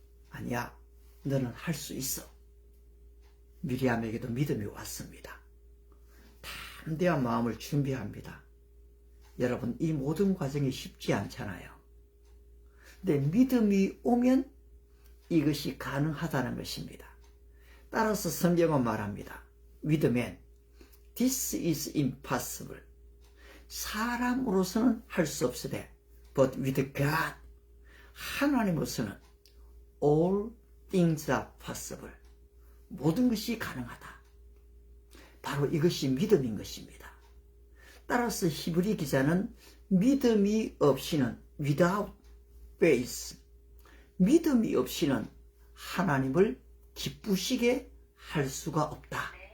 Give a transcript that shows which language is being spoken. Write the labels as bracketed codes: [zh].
[ko] 아니야, 너는 할 수 있어. 미리암에게도 믿음이 왔습니다. 담대한 마음을 준비합니다. 여러분, 이 모든 과정이 쉽지 않잖아요. 근데 믿음이 오면 이것이 가능하다는 것입니다. 따라서 성경은 말합니다. [en] With man, this is impossible. [ko] 사람으로서는 할 수 없으되, [en] but with God, [ko] 하나님으로서는 [en] all things are possible. [ko] 모든 것이 가능하다. 바로 이것이 믿음인 것입니다. 따라서 히브리 기자는 믿음이 없이는 [en] without faith, [ko] 믿음이 없이는 하나님을 기쁘시게 할 수가 없다.